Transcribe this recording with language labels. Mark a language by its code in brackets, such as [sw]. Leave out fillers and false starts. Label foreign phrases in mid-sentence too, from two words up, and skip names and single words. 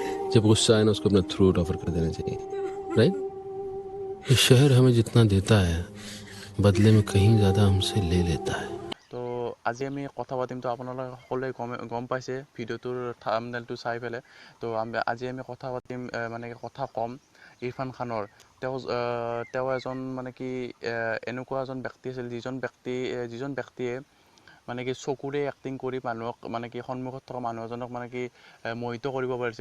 [hi] जब गुस्सा आए ना उसको अपना [en] throat offer [hi] कर देना चाहिए, राइट। ये शहर हमें जितना देता है बदले में कहीं ज़्यादा हमसे ले लेता है। [as] তো আজি আমি কথা পাতিম, তো আপোনালোকে সকলোৱে গম পাইছে ভিডিঅ'টোৰ থাম্বনেইলটো চাই পেলাই। তো আজি আমি কথা পাতিম, মানে কথা ক'ম ইৰফান খানৰ। তেওঁ এজন মানে কি এনেকুৱা এজন ব্যক্তি আছিল, যিজন ব্যক্তিয়ে মানে কি চকুৰে এক্টিং কৰি মানুহক মানে কি সন্মুখত থকা মানুহ এজনক মানে কি মোহিত কৰিব পাৰিছিল।